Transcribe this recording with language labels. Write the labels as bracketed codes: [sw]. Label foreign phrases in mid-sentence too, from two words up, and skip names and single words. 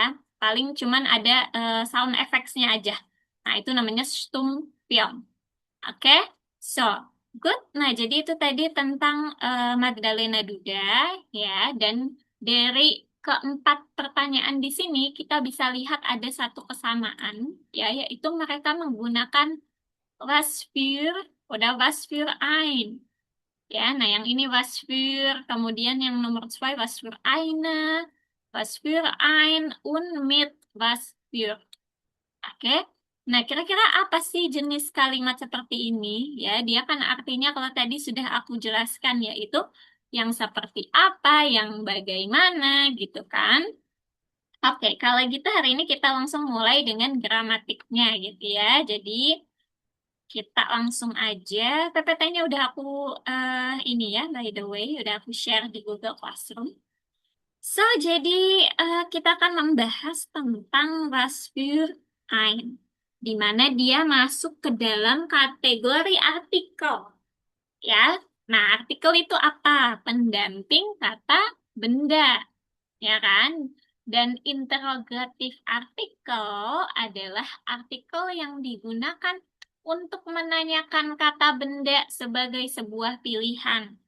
[id] Paling cuman ada [en] sound effects- [id] nya aja. Nah, itu namanya Stummfilm. [en] Oke, so good. [id] Nah, jadi itu tadi tentang Magdalena Duda ya, dan dari keempat pertanyaan di sini kita bisa lihat ada satu kesamaan ya, yaitu mereka menggunakan [de] was für oder was für ein. [id] Ya, nah yang ini [de] was für, [id] kemudian yang nomor 2 [de] was für eine, was für ein, und mit was für. [id] Oke. Nah, kira-kira apa sih jenis kalimat seperti ini? Ya, dia kan artinya kalau tadi sudah aku jelaskan yaitu yang seperti apa, yang bagaimana gitu kan. Oke, kalau gitu hari ini kita langsung mulai dengan gramatiknya gitu ya. Jadi kita langsung aja. PPT-nya udah aku ini ya, [en] by the way, [id] udah aku share di Google Classroom. So, jadi kita akan membahas tentang [de] was für ein, [id] di mana dia masuk ke dalam kategori artikel, ya. Nah, artikel itu apa? Pendamping kata benda, ya kan? Dan interrogatif artikel adalah artikel yang digunakan untuk menanyakan kata benda sebagai sebuah pilihan.